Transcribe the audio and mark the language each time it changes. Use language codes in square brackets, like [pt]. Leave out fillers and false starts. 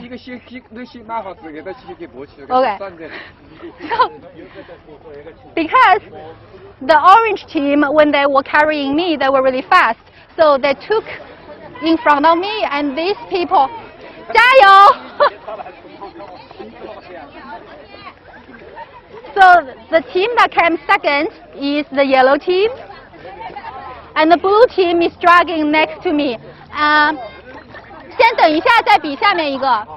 [zh] 一个先拿好这个，再先给过去。 [en] OK。 So because the orange team, when they were carrying me, they were really fast. So they took in front of me, and these people, 加油! So the team that came second is the yellow team, and the blue team is dragging next to me. [zh] 先等一下，再比下面一个。